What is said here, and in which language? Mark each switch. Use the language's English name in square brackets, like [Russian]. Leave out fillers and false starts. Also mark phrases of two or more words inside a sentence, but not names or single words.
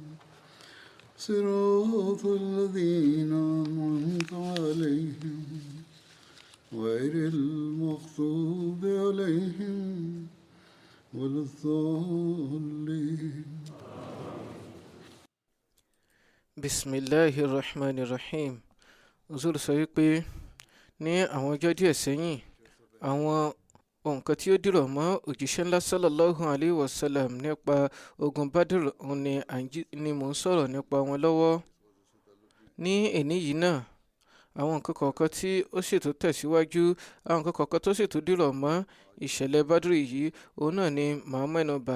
[Arabic] صراط الذين أنعمت عليهم غير المغضوب عليهم ولا الضالين. Bismillahirrahmanirrahim. [Yoruba] Zul sọ wípé ní àwọn ọjọ́ díẹ̀ sẹ́yìn àwọn nǹkan tí ó dìrọ̀ mọ́ òjíṣẹ́ ńlá [Arabic] صلى الله عليه وسلم [Yoruba] nípa ogun Badr ni mò ń sọ̀rọ̀ nípa wọn lọ́wọ́. Ní èní yìí náà àwọn nǹkan kọ̀ọ̀kan tí ó sì tún tẹ̀síwájú, àwọn nǹkan kọ̀ọ̀kan tó sì tún dìrọ̀ mọ́ ìṣẹ̀lẹ̀ Badr yìí, òun náà ni màá mẹ́nubà.